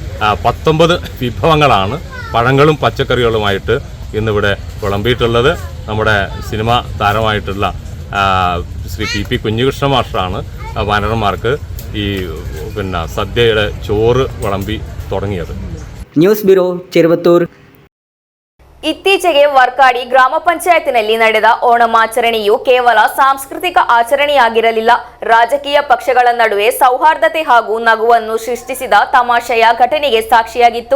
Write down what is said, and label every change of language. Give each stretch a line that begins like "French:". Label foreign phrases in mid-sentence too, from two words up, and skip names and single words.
Malayalam: 19 വിഭവങ്ങളാണ് പഴങ്ങളും പച്ചക്കറികളുമായിട്ട് ഇന്നിവിടെ വിളമ്പിയിട്ടുള്ളത്. നമ്മുടെ സിനിമാ താരമായിട്ടുള്ള ശ്രീ PP കുഞ്ഞികൃഷ്ണ മാസ്റ്ററാണ് വാനരന്മാർക്ക് ഈ സദ്യയുടെ ചോറ് വിളമ്പി തുടങ്ങിയത്.
English: news bureau
Kannada: ಚೆರುವತ್ತೂರು. ಇತ್ತೀಚೆಗೆ ವರ್ಕಾಡಿ ಗ್ರಾಮ ಪಂಚಾಯತ್ನಲ್ಲಿ ನಡೆದ ಓಣಮಾಚರಣೆಯು ಕೇವಲ ಸಾಂಸ್ಕೃತಿಕ ಆಚರಣೆಯಾಗಿರಲಿಲ್ಲ. ರಾಜಕೀಯ ಪಕ್ಷಗಳ ನಡುವೆ ಸೌಹಾರ್ದತೆ ಹಾಗೂ ನಗುವನ್ನು ಸೃಷ್ಟಿಸಿದ ತಮಾಷೆಯ ಘಟನೆಗೆ ಸಾಕ್ಷಿಯಾಗಿತ್ತು.